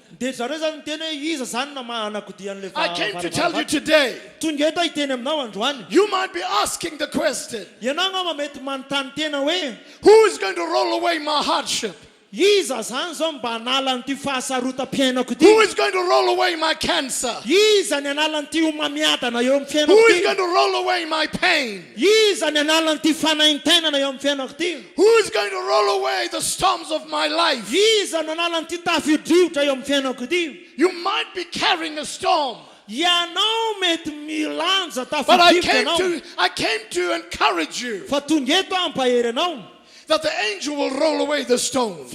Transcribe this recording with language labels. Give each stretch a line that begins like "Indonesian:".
Malagasy: Dia zareo zany miteny hoe iza zany na anakodia an'ilay
English: I came to tell you today,
Malagasy: tonga eto hiteny aminao androany.
English: you might be asking the question,
Malagasy: Ianao ngamba mety manontany tena hoe
English: who is going to roll away my hardship?
Malagasy: iza zany zao mba hanala n'ity fahasarotam-piainako
English: Who
Malagasy: ity?
English: is going to roll away my cancer?
Malagasy: Iza ny hanala n'ity homamiadana eo amin'ny
English: Who
Malagasy: fiainako
English: is going
Malagasy: ity?
English: to roll away my pain?
Malagasy: Iza ny hanala n'ity fanaintainana eo amin'ny fiainako ity?
English: Who is going to roll away the storms of my life?
Malagasy: Iza ny hanala n'ity tafio-drivotra eo amin'ny fiainako ity?
English: You might be carrying a storm,
Malagasy: Ianao mety milanja
English: but I
Malagasy: tafio-drivotra anao.
English: came to encourage you
Malagasy: Fa tonga eto ampahery anao
English: that the angel will roll away the stone.